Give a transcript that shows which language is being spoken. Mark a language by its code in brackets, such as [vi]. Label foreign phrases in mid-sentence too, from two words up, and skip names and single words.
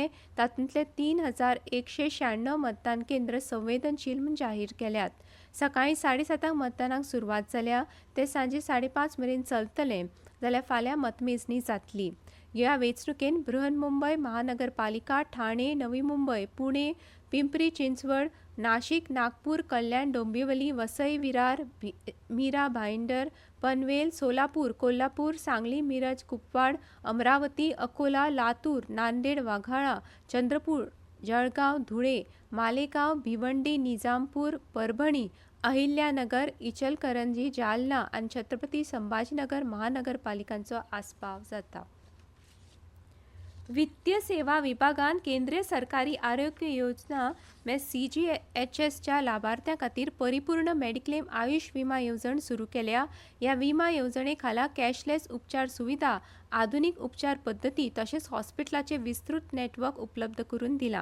[kok] तातूंतले 3,196 मतदान केंद्र संवेदनशील म्हूण जाहीर केल्यात. सकाळीं 7:30 मतदानाक सुरवात जाल्या ते सांजे 5:30 मेरेन चलतलें जाल्यार फाल्यां मतमेजणी जातली. ह्या वेंचणुकेन बृहन्मुंबय महानगरपालिका, ठाणे, नवी मुंबय, पुणे, पिंपरी चिंचवड, नाशिक, नागपूर, कल्याण, डोंबिवली, वसई, विरार, मीरा भाईंदर, पनवेल, सोलापूर, कोल्हापूर, सांगली, मिरज, कुपवाड, अमरावती, अकोला, लातूर, नांदेड, वाघाळा, चंद्रपूर, जळगाव, धुळे, मालेगाव, भिवंडी, निजामपूर, परभणी, अहिल्यानगर, इचलकरंजी, जालना आणि छत्रपती संभाजीनगर महानगरपालिकांचो आस्पाव जाता. वित्तीय सेवा विभागान केंद्रीय सरकारी आरोग्य योजना CGHSच्या लाभार्थ्यां खातीर परिपूर्ण मेडिक्लेम आयुष विमा येवजण सुरू केल्या. ह्या विमा येवजणे खाला कॅशलेस उपचार सुविधा, आधुनिक उपचार पद्दती तशेंच हॉस्पिटलाचे विस्तृत नेटवर्क उपलब्ध करून दिला.